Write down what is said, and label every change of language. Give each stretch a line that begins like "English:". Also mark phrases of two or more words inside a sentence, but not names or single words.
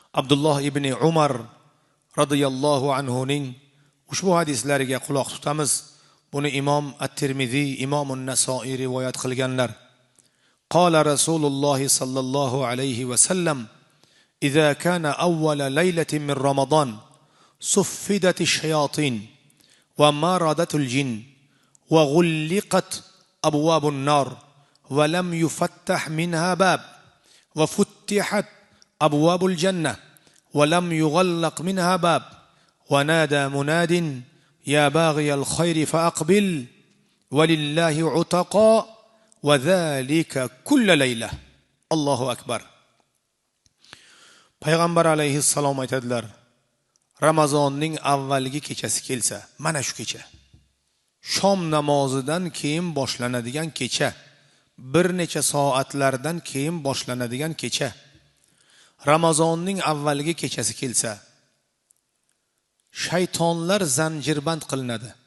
Uzbek: Abdulloh ibn Umar radhiyallohu anhuning ushbu hadislariga quloq tutamiz. Buni Imom At-Tirmizi, Imom An-Nasoiy rivoyat qilganlar.
Arabic: قال رسول الله صلى الله عليه وسلم إذا كان أول ليلة من رمضان, صفدت الشياطين ومردة الجن وغلقت أبواب النار ولم يفتح منها باب وفتحت أبواب الجنة ولم يغلق منها باب ونادى مناد يا باغي الخير فأقبل ولله عتقاء وذلك كل ليلة." الله أكبر.
Uzbek: Payg'ambar alayhissalom aytadilar: Ramazonning avvalgi kechasi kelsa, mana shu kecha, shom namozidan keyin boshlanadigan kecha, bir necha soatlardan keyin boshlanadigan kecha, Ramazonning avvalgi kechasi kelsa, shaytonlar zanjirband qilinadi.